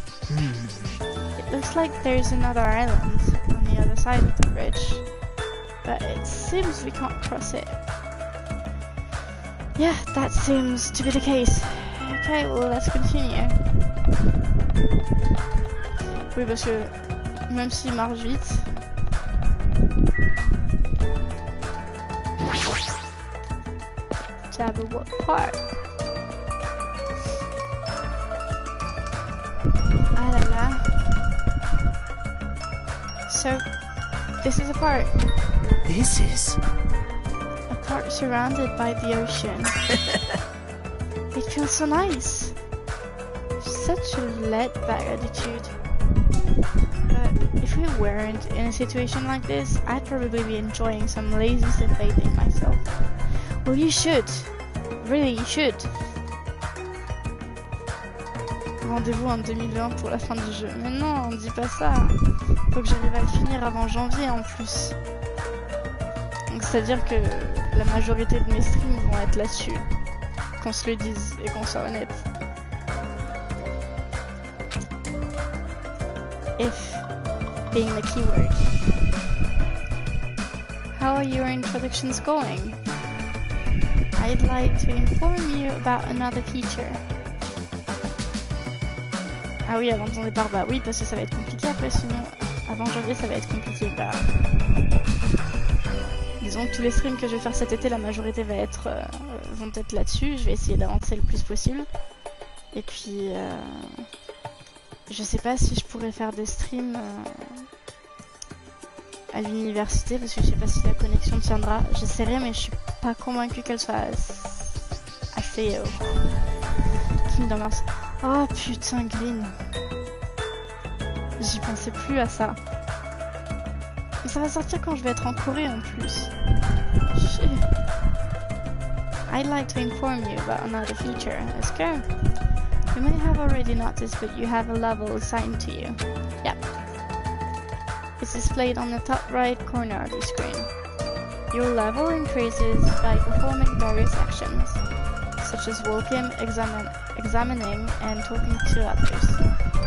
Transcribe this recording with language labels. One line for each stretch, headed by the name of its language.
English: It looks like there's another island on the other side of the bridge, but it seems we can't cross it. Yeah, that seems to be the case. Okay, well, let's continue.
French: Oui, parce que même s'il marche vite...
English: What part?
French: Ah là là.
English: So, this is a park. This is A park surrounded by the ocean. It feels so nice. Such a laid-back attitude. But if we weren't in a situation like this, I'd probably be enjoying some lazy sunbathing myself. Well, you should. Really, you should.
French: Rendez-vous en 2020 pour la fin du jeu. Mais non, on dit pas ça. Faut que j'arrive à le finir avant janvier en plus. Donc c'est-à-dire que la majorité de mes streams vont être là-dessus. Qu'on se le dise et qu'on soit honnête.
English: If being the keyword. How are your introductions going? I'd like to inform you about another feature.
French: Ah oui, avant ton départ, bah oui, parce que ça va être compliqué après, sinon, avant janvier, ça va être compliqué. Bah, disons que tous les streams que je vais faire cet été, la majorité vont être là-dessus. Je vais essayer d'avancer le plus possible. Et puis, je sais pas si je pourrais faire des streams à l'université, parce que je sais pas si la connexion tiendra. J'essaierai, mais je suis pas convaincue qu'elle soit assez Kingdom Hearts. Oh putain, Green. J'y pensais plus à ça. Mais ça va sortir quand je vais être en Corée en plus.
English: Shit. I'd like to inform you about another feature. Let's go. You may have already noticed, but you have a level assigned to you. Yep. It's displayed on the top right corner of the screen. Your level increases by performing various actions, such as walking, examining, and talking to others.